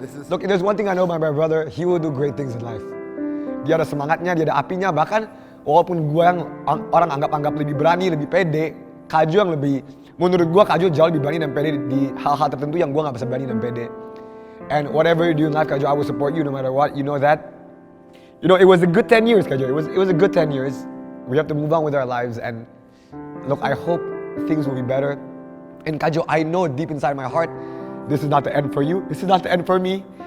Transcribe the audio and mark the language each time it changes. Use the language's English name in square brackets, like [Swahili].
[English] Look, there's one thing I know about my brother, he will do great things in life. [Indonesian] Dia ada semangatnya, dia ada apinya, bahkan walaupun gue yang orang anggap lebih berani, lebih pede, Kak Jo yang lebih, menurut gue Kak Jo jauh lebih berani dan pede di hal-hal tertentu yang gue gak bisa berani dan pede. [English] And whatever you do in life, Kak Jo, I will support you no matter what. You know that. You know, it was a good 10 years, Kak Jo. It was a good 10 years. We have to move on with our lives, and look, I hope things will be better. And Kak Jo, I know deep inside my heart, this is not the end for you. This is not the end for me.